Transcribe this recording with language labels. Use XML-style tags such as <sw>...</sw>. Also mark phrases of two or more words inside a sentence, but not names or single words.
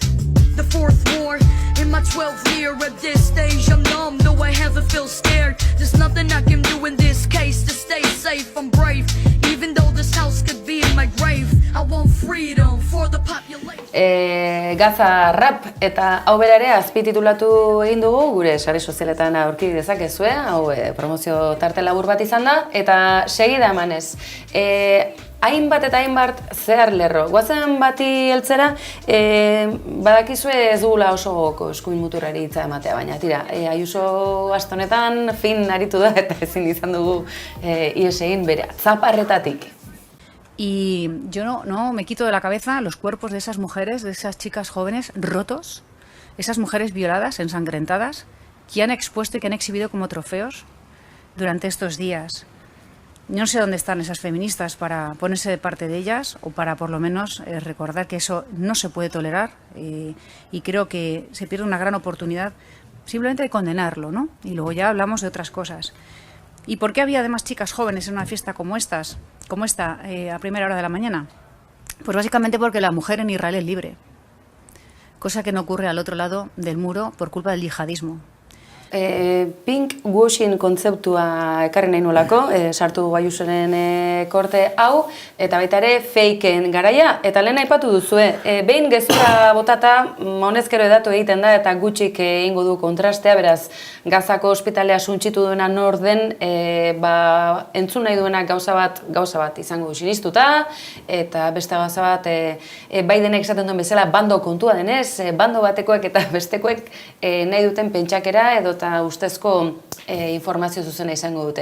<en>The fourth war in my 12th year. At this stage I'm numb, though I haven't feel scared. There's nothing I can do in this case to stay safe. I'm brave, even though this house could be in my grave. I want freedom for the population.</en> <eu>Gaza rap eta hau bera ere azpititulatu egin dugu, gure sare sozialetan aurki dezakezue, hau promozio tarte labur bat izan da, eta segida emanez. Hainbat eta hainbat zehar lerro. Goazen bati heltzera, badakizue ez dugula oso goko eskuin muturrari hitza ematea, baina tira, Ayuso aste honetan fin aritu da eta ezin izan dugu ihes egin bere zaparretatik.</eu> <es>Y yo no me quito de la cabeza los cuerpos de esas mujeres, de esas chicas jóvenes rotos, esas mujeres violadas, ensangrentadas, que han expuesto y que han exhibido como trofeos durante estos días. No sé dónde están esas feministas para ponerse de parte de ellas o para por lo menos recordar que eso no se puede tolerar y creo que se pierde una gran oportunidad simplemente de condenarlo, ¿no? Y luego ya hablamos de otras cosas. ¿Y por qué había además chicas jóvenes en una fiesta como esta, a primera hora de la mañana? Pues básicamente porque la mujer en Israel es libre, cosa que no ocurre al otro lado del muro por culpa del yihadismo.</es> <en>Pink washing</en> <eu>kontzeptua ekarri nahi nolako, sartu Ayusoren korte hau, eta baita ere fakeen garaia, eta lehen aipatu duzue, behin gezurra botata honezkero edatu egiten da eta gutxik egingo du kontrastea, beraz Gazako ospitalea suntsitu duena nor den, entzun nahi duena gauza bat izango sinistuta, eta beste gauza bat Bidenek esaten duen bezala bando kontua denez, bando batekoek eta bestekoek nahi duten pentsakera edo eta ustezko informazio zuzena izango dute.</eu>